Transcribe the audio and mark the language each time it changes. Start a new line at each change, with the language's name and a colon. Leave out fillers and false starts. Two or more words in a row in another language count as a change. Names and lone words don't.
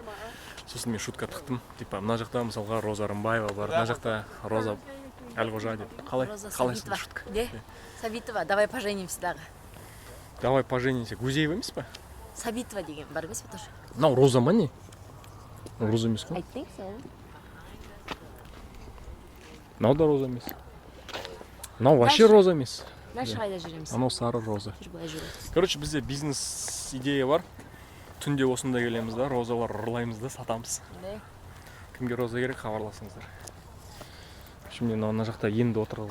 Kazakh: Сосын мен шутка тықтым, типа мына жақта мысалға Роза Рымбаева бар, мына жақта Роза Әлғожа деп. Қалайсың шутка? Де? Сабитова, давай поженимся дағы. Давай поженимся. Гузеева емес па? Сабитова деген бар емес па тоже? Мынау Роза ма не? Роза емес қой?
English: I think so.
Kazakh: Мынау да Роза емес. Мынау вообще Роза емес. Дальше қайда жүреміз? Анау сары Роза. Жүр былай жүреді. Короче, бізде бизнес идея бар. Түнде осында келеміз да, розалар ұрлаймыз да, сатамыз. Кімге роза керек, хабарласыңыздар. Мен ана жақта енді отырғызғанда.